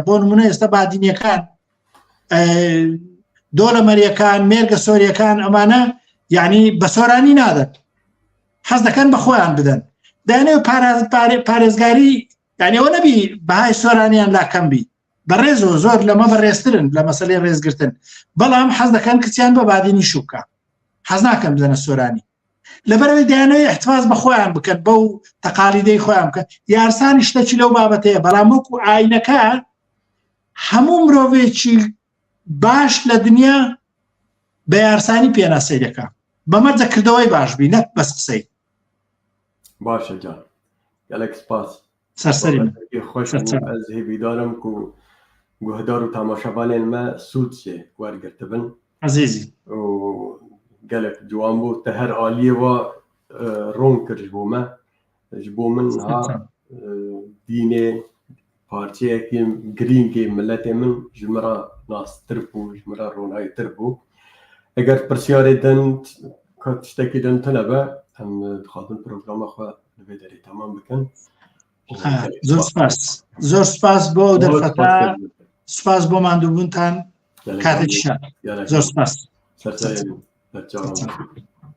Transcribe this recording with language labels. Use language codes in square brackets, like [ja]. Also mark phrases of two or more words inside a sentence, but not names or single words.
[ckb] بۆ نمونە ئێستا بادینیەکان دۆڵەمەریەکان مێرگە سۆریەکان ئەمانە یعنی بە سۆرانی نادەن حەز دەکەن بە خۆیان بدەن دەیانەوێت پارێزگاری یعنیەوە نەبی بەهای سۆرانیان لاکەم بی بەڕێزەوە زۆر لەمە بەڕێزترن لە مەسەلەی ڕێزگرتن بەڵام حەز دەکەن کچیان بە بادینی شوکە حەز ناکەن بدەنە سۆرانی لەبەرەوەی دەیانەوێت احتفاظ بە خۆیان بکەن بەو تەقالیدەی خۆیان بکەن. یارسانی شتێکی لەو بابەتەیە بەڵام وەکو ئاینەکە هەموو مرۆڤێکی باش لە دنیا بە یارسانی پێناسەی دەکا بەمەرجەکردەوەی باش بی نەک بەس قسەی. باشە جان [ku] gelek spas [ckb] سەرسەری [ku] خۆش ez hêvîdarim ku guhdar û temaşevanên me sûd çê wergirtibin [ckb] عزیزی [ku] û gelek ciwan bû te her aliyê wa rong kir ji bo me ji bo min ha dînê parçeyekî girîngê milletê min ji me re nastir bû ji me re ronayîtir bû. Eger pirsyarê din tiştekî din tune be em dixwazin programa xwe li vê derê temam bikin. [ckb] زۆر سپاس زۆر سپاس بۆ دەرفەتا سپاس بۆ ماندووبوونتان کاتێکی شاد زۆر سپاس. [ku] Serserê